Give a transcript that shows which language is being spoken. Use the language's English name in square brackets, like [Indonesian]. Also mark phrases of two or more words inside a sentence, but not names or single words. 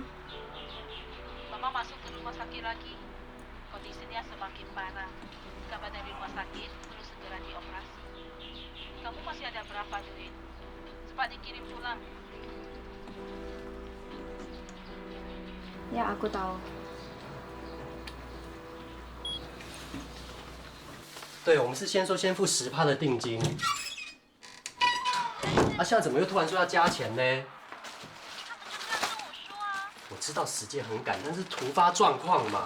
[Indonesian] Mama masuk ke rumah sakit lagi. Kondisinya semakin parah. Kabar dari rumah sakit perlu segera dioperasi. Kamu masih ada berapa duit? Cepat dikirim pulang. Ya, aku tahu. [Chinese] 对，我们是先说先付10%的定金。啊，现在怎么又突然说要加钱呢？我知道时间很赶，但是突发状况嘛。